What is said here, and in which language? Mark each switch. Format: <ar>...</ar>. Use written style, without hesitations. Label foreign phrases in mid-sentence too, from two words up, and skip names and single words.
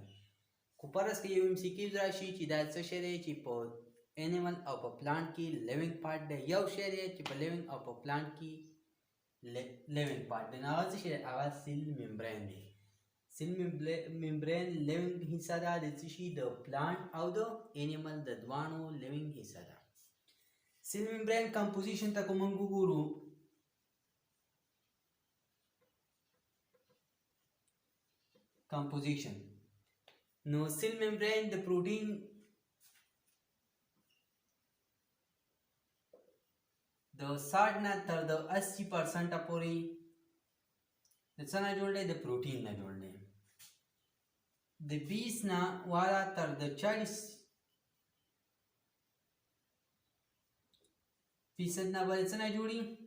<ps>خو فرض کې یو MCQs راشي چې دا څه شی دی چې په انیمل او په پلانټ کې</ps> <en>living part</en> <ps>دی، یو شی دی چې په لیوینګ او په پلانټ کې</ps> <en>living part</en> <ps>دی. نو هغه څه شی دی؟ هغه</ps> <en>cell membrane</en> <ps>دی.</ps> <en>cell membrane</en> <ps>لیوینګ حصه ده د څه شي؟ د پلانټ او د انیمل د دواړو لیوینګ حصه ده.</ps> <en>cell membrane</en> <ps>کمپوزیشن ته که موږ وګورو، composition.</ps> <en>No, cell membrane the protein the</en> <ps>60 نه تر د 80% پورې د څه نه جوړ دی؟ د پروټین نه جوړ دی. د 20 نه والا تر د 40% نه به څه نه جوړي؟</ps>